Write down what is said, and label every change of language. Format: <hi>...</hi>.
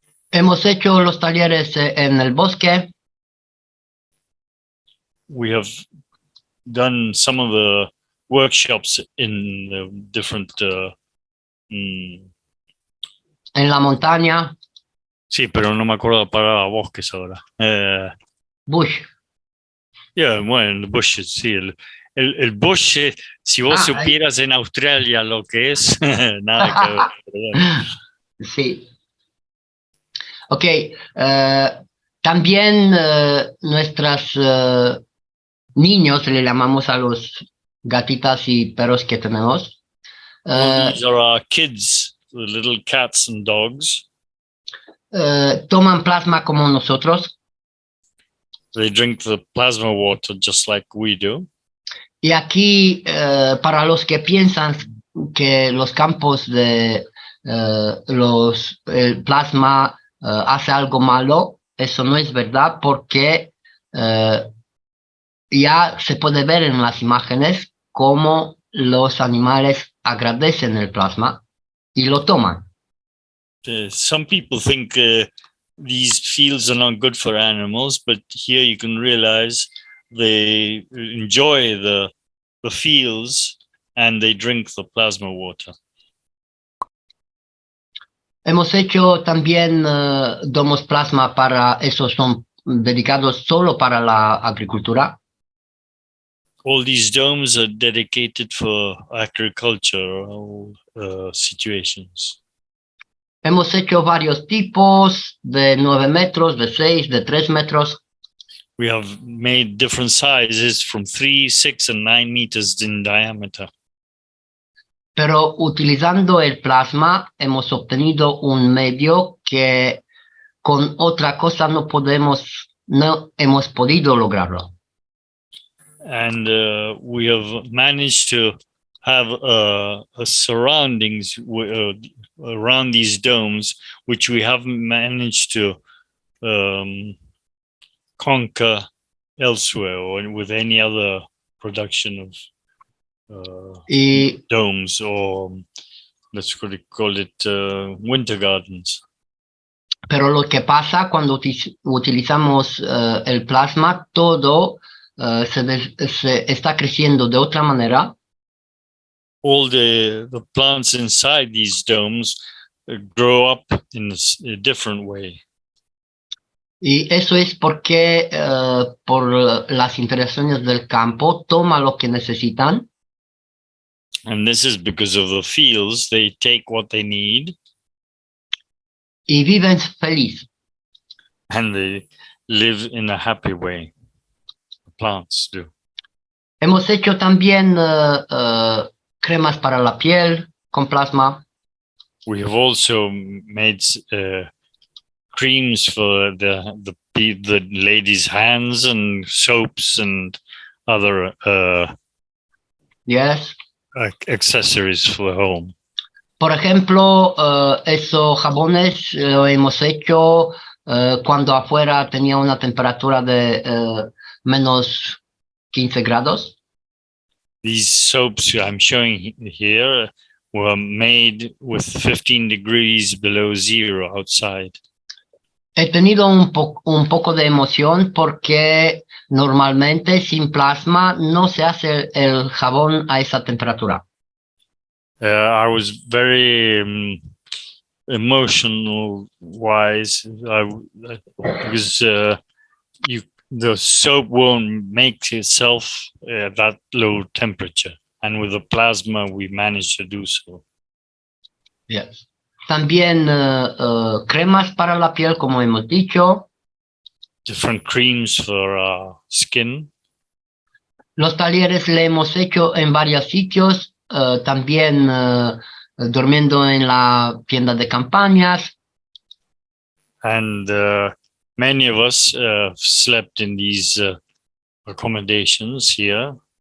<es>Hemos hecho los talleres en el bosque.</es> <en>We have done some of the workshops in different...</en> <es>en la montaña. Sí, pero no me acuerdo para bosques ahora.</es> <en>Bush.</en> <es>Yeah, bueno, en</es> <en>the bushes,</en> <es>sí. el bush, si vos supieras en Australia lo que es, nada que ver. Perdón. Sí. Ok. También nuestros niños, le llamamos a los gatitas y perros que tenemos.</es> <en>Well, these are our kids, the little cats and dogs.</en> <es>Toman plasma como nosotros.</es> <en>They drink the plasma water just like we do.</en> <es>Y aquí, para los que piensan que los campos de el plasma hace algo malo, eso no es verdad porque ya se puede ver en las imágenes cómo los animales agradecen el plasma y lo toman.</es> <en>Some people think these fields are not good for animals, but here you can realize they enjoy the fields and they drink the plasma water.</en> <es>Hemos hecho también domos plasma para, esos son dedicados solo para la agricultura.</es> <en>All these domes are dedicated for agricultural situations.</en> <es>Hemos hecho varios tipos de 9 metros, de 6, de 3 metros.</es> <en>We have made different sizes from 3, 6, and 9 meters in diameter.</en> <es>Pero utilizando el plasma hemos obtenido un medio que con otra cosa no hemos podido lograrlo.</es> <en>And we have managed to have a surroundings around these domes, which we haven't managed to conquer elsewhere or with any other production of domes, or let's call it winter gardens.</en> <es>Pero lo que pasa cuando utilizamos el plasma, todo se está creciendo de otra manera.</es> <en>All the plants inside these domes grow up in a different way.</en> <es>Y eso es porque por las interacciones del campo toma lo que necesitan.</es> <en>And this is because of the fields. They take what they need.</en> <es>Y viven feliz.</es> <en>And they live in a happy way. The plants do.</en> <es>Hemos hecho también cremas para la piel con plasma.</es> <en>We have also made creams for the ladies' hands and soaps and other yes, accessories for the home.</en> <es>Por ejemplo, esos jabones lo hemos hecho cuando afuera tenía una temperatura de menos 15 grados.</es> <en>These soaps I'm showing here were made with 15 degrees below zero outside.</en> <es>He tenido un poco de emoción porque normalmente sin plasma no se hace el jabón a esa temperatura.</es> <en>I was very emotional wise because the soap won't make itself at that low temperature, and with the plasma we managed to do so. Yes.</en> <es>También cremas para la piel, como hemos dicho.</es> <en>Different creams for skin.</en> <es>Los talleres le hemos hecho en varios sitios, también durmiendo en la tienda de campañas.</es> <en>And many of us slept in these accommodations here.</en>